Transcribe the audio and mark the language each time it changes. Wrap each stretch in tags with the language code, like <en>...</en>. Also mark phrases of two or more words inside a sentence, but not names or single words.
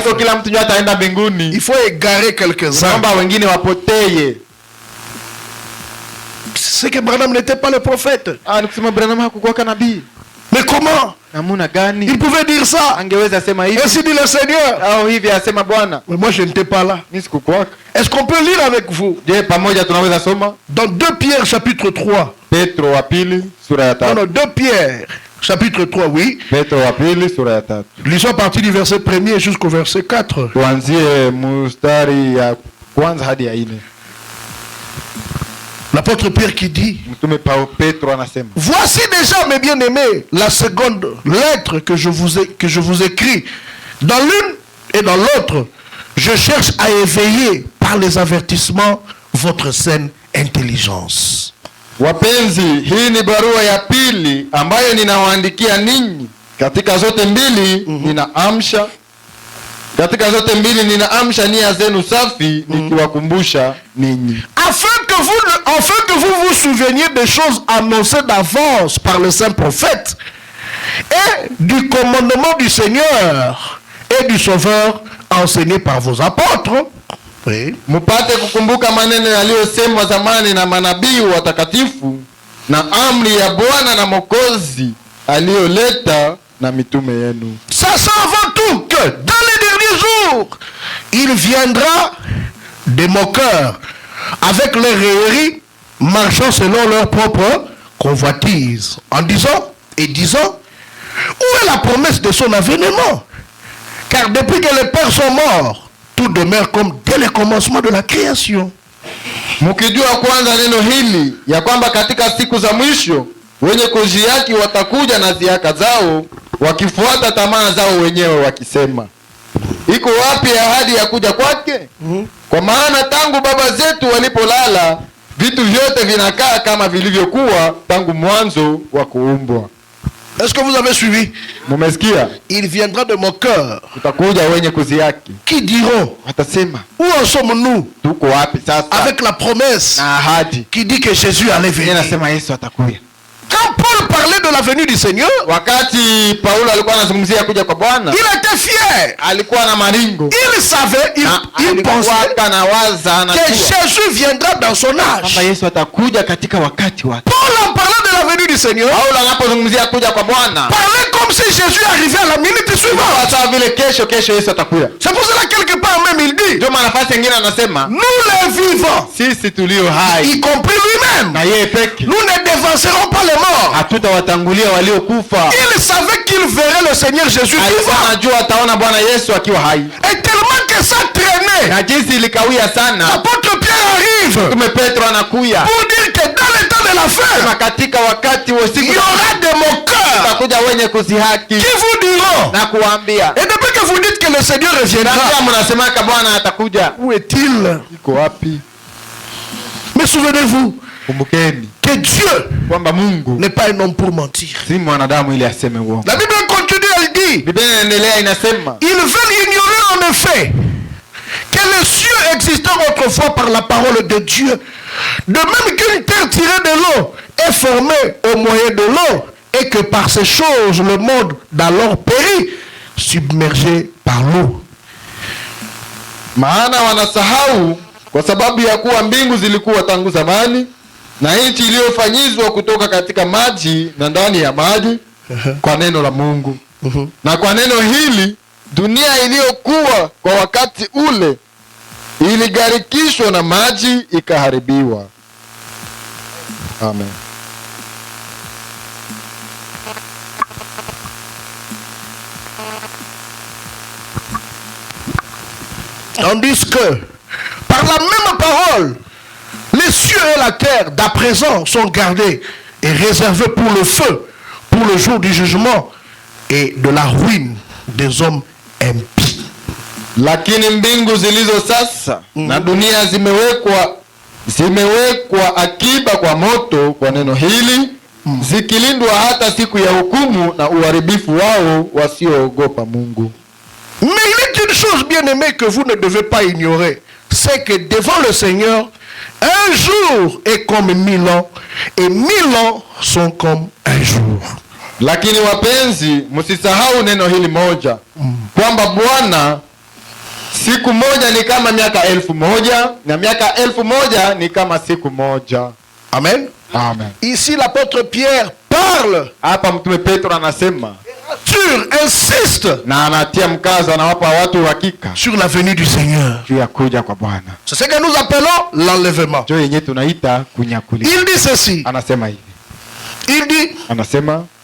<sw>Haiko kila mtu ndio ataenda</sw> <fr>Il</fr> <sw>mbinguni.</sw> <fr>faut égarer quelques-uns.</fr> <sw>Naomba wengine wapoteye.</sw> <fr>C'est que Branham n'était pas le prophète.</fr> <sw>Nikusema Branham hakukuwa nabii.</sw> <fr>Mais comment</fr> <sw>Namuna gani</sw> <fr>il pouvait dire ça?</fr> <sw>angeweza sema hivi?</sw> <fr>Ainsi dit le Seigneur.</fr> <sw>Au hivi asema Bwana.</sw> <fr>Mais moi je n'étais pas là.</fr> <sw>Mimi sikukuwa.</sw> <fr>Est-ce qu'on peut lire avec vous</fr> <sw>Je, pamoja tunaweza soma</sw> <fr>dans 2 Pierre chapitre 3?</fr> <sw>Petro wa pili sura ya</sw> <fr>Non,</fr> <sw>3.</sw> <fr>non, 2 Pierre chapitre 3, oui.</fr> <sw>Petro wa pili sura ya 3.</sw> <fr>Lisons à partir du verset 1er jusqu'au verset 4.</fr> <sw>Tuanzie mstari ya kwanza hadi ya 4.</sw> <fr>L'apôtre Pierre qui dit:</fr> <sw>Mtume Petro anasema,</sw> <fr>voici déjà, mes bien-aimés, la seconde lettre que je vous écris. Dans l'une et dans l'autre, je cherche à éveiller par les avertissements votre saine intelligence.</fr> <sw>wapenzi, hii ni barua ya pili ambayo ninawaandikia ninyi. Katika zote mbili ninaamsha Katika zote mbili ninaamsha nia zenu safi, nikiwakumbusha ninyi,</sw> <fr>afin que vous vous souveniez des choses annoncées d'avance par le saint prophète et du commandement du Seigneur et du Sauveur enseigné par vos apôtres. Oui.</fr> <sw>mupate kukumbuka maneno yaliyosemwa zamani na manabii watakatifu na amri ya Bwana na Mwokozi aliyoleta na mitume yenu.</sw> <fr>Sachant avant tout que dans les derniers jours, il viendra des moqueurs avec leurs railleries, marchant selon leur propre convoitise, en disant, où est la promesse de son avènement? Car depuis que les pères sont morts, tout demeure comme dès le commencement de la création.</fr> <sw>Mukijua kwanza neno hili ya kwamba katika siku za mwisho wenye kuziaki watakuja na ziaka zao, wakifuata tamaa zao wenyewe, wakisema, iko wapi ahadi ya kuja kwake? Kwa maana tangu baba zetu walipolala, vitu vyote vinakaa kama vilivyokuwa tangu mwanzo wa kuumbwa.</sw> <fr>Est-ce que vous avez suivi?</fr> <sw>Mumesikia?</sw> <fr>Il viendra de moqueurs</fr> <sw>Kutakuja wenye kuziaki,</sw> <fr>qui diront,</fr> <sw>watasema,</sw> <fr>où en sommes-nous</fr> <sw>tuko wapi sasa</sw> <fr>avec la promesse</fr> <sw>na ahadi</sw> <fr>qui dit que Jésus allait venir?</fr> <sw>inasema Yesu atakuja?</sw> <fr>Quand Paul parlait de la venue du Seigneur,</fr> <sw>Wakati Paulo alikuwa anazungumzia kuja kwa Bwana,</sw> <fr>il était fier.</fr> <sw>alikuwa na maringo,</sw> <fr>Il savait, il pensait</fr> <sw>anawaza</sw> <fr>que Jésus viendra dans son âge.</fr> <sw>kwamba Yesu atakuja katika wakati wake.</sw> <fr>Paul en parlant de la venue du Seigneur,</fr> <sw>Paulo anapozungumzia kuja kwa Bwana,</sw> <fr>parlait comme si Jésus arrivait à la minute suivante.</fr> <sw>sawa vile kesho Yesu atakuja.</sw> <fr>C'est pour cela quelque part même il dit,</fr> <sw>Ndio maana nafasi nyingine anasema,</sw> <fr>nous les vivants,</fr> <sw>sisi tulio hai</sw> <fr>y compris lui-même,</fr> <sw>na yeye peke,</sw> <fr>nous ne devancerons pas les morts.</fr> <sw>hatutawatangulia waliokufa.</sw> <fr>Il savait qu'il verrait le Seigneur Jésus</fr> <sw>Alikuwa</sw> <fr>vivant.</fr> <sw>anajua ataona Bwana Yesu akiwa hai,</sw> <fr>Et tellement que ça traînait,</fr> <sw>na jinsi ilikawia sana,</sw> <fr>l'apôtre Pierre arrive</fr> <sw>Mtume Petro anakuya</sw> <fr>pour dire que dans le temps de la</fr> <sw>kama</sw> <fr>fin,</fr> <sw>katika wakati wa</sw> <fr>il</fr> <sw>siku</sw> <fr>y aura des moqueurs</fr> <sw>utakuja wenye kuzihaki</sw> <fr>qui vous diront,</fr> <sw>na kuambia,</sw> <fr>et depuis que vous dites que le Seigneur reviendra,</fr> <sw>ndio mnasemaka Bwana atakuja,</sw> <fr>où est-il?</fr> <sw>iko wapi?</sw> <fr>Mais souvenez-vous</fr> <sw>Kumbukeni</sw> <fr>que Dieu</fr> <sw>kwamba Mungu</sw> <fr>n'est pas un homme pour mentir.</fr> <sw>si mwanadamu ili aseme uongo.</sw> <fr>La Bible continue, elle dit,</fr> <sw>Biblia inaendelea inasema,</sw> <fr>ils veulent ignorer en effet que les cieux existaient autrefois par la parole de Dieu, de même qu'une terre tirée de l'eau est formée au moyen de l'eau, et que par ces choses le monde d'alors périt, submergé par l'eau.</fr> <sw>maana wanasahau kwa sababu ya kuwa mbingu zilikuwa tangu zamani na nchi iliyofanyizwa kutoka katika maji na ndani ya maji kwa neno la Mungu. Na kwa neno hili dunia iliyokuwa kwa wakati ule iligarikishwa na maji ikaharibiwa. Amen.</sw> <fr>Tandis que, par la même parole, les cieux et la terre d'à présent sont gardés et réservés pour le feu, pour le jour du jugement et de la ruine des hommes impies.</fr> <sw>Lakini mbingu zilizo sasa na dunia zimewekwa akiba kwa moto kwa neno hili, zikilindwa hata siku ya hukumu na uharibifu wao wasioogopa Mungu.</sw> <fr>Mais il est une chose bien aimée que vous ne devez pas ignorer, c'est que devant le Seigneur, un jour est comme 1000 ans et 1000 ans sont comme un jour.</fr> <sw>Lakini wapenzi, msisahau neno hili moja, kwamba Bwana siku moja ni kama miaka 1000 na miaka 1000 ni kama siku moja. Amen. Amen.</sw> <fr>Ici l'apôtre Pierre parle,</fr> <sw>Hapa Mtume Petro anasema</sw> <fr>insiste</fr> <sw>na anatia mkazo, anawapa watu hakika</sw> <fr>sur la venue du Seigneur.</fr> <sw>juu ya kuja kwa Bwana.</sw> <fr>C'est ce que nous appelons l'enlèvement.</fr> <sw>Ndio yenyewe tunaita kunyakuliwa.</sw> <fr>Il dit ceci.</fr> <sw>Anasema hivi.</sw> <fr>Il dit,</fr> <sw>Anasema</sw>